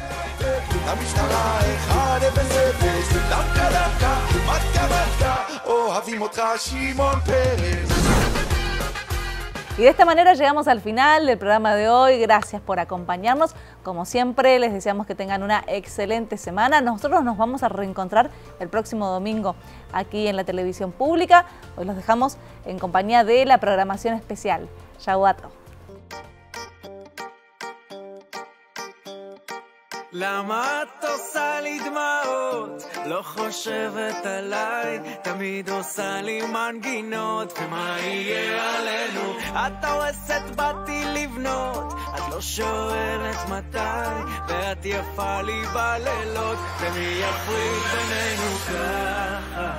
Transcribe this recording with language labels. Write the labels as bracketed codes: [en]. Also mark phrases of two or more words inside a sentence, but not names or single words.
[es] Y de esta manera llegamos al final del programa de hoy. Gracias por acompañarnos. Como siempre, les deseamos que tengan una excelente semana. Nosotros nos vamos a reencontrar el próximo domingo aquí en la televisión pública. Hoy los dejamos en compañía de la programación especial. Shavuot. [he] למה את עושה לי דמעות? לא חושבת עליי, תמיד עושה לי מנגינות, ומה יהיה עלינו? את הורסת באתי לבנות, את לא שואלת מתי, ואת יפה לי בלילות, ומי יפריד בינינו ככה?